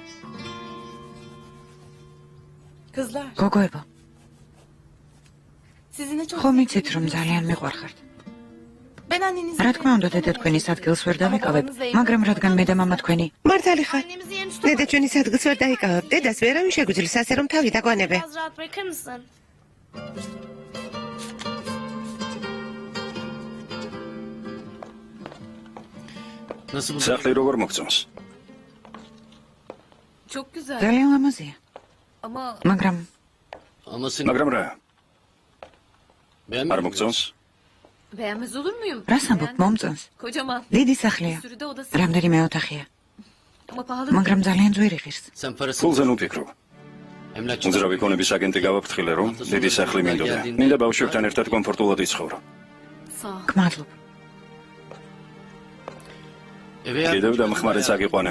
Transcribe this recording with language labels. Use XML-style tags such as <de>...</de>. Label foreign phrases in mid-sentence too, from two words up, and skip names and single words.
<ka>გოგოებო. ხომ იცით, რომ ძალიან მიყვარხართ. რა თქმა უნდა, დედა თქვენის ადგილს ვერ დავიკავებ, მაგრამ რადგან მე და მამა თქვენი. მართალი ხარ. დედაჩემის ადგილს ვერ დაიკავებ. დედას ვერავინ შეგვიძლია ასე რომ თავი დაგვანებე.</ka> <tr>Biraz rahat bırakır mısın?</tr> <ka>სახლი როგორ მოგწონს?</ka> <tr>Çok güzel.</tr> <ka>ძალიან ლამაზია.</ka> <tr>Ama</tr> <ka>მაგრამ რა? არ მოგწონს?</ka> <tr>beğenmez olur muyum?</tr> <ka>რას ამბობ, მომწონს?</ka> <tr>Kocaman.</tr> <ka>დიდი სახლია.</ka> <tr>Bir sürü de odası.</tr> <ka>რამდენიმე ოთახია,</ka> <tr>Ama pahalı.</tr> <ka>მაგრამ ძალიან ძვირი ღირს. ფულზე ნუ ფიქრობ. უძრავი ქონების აგენტი გავაფრთხილე, რომ დიდი სახლი მინდოდა. მინდა ბავშვებთან ერთად კომფორტულად იცხოვრო.</ka> <tr>Sağ ol.</tr> <ka>გმადლობ. კიდევ დამხმარეც აგიყვანე.</ka>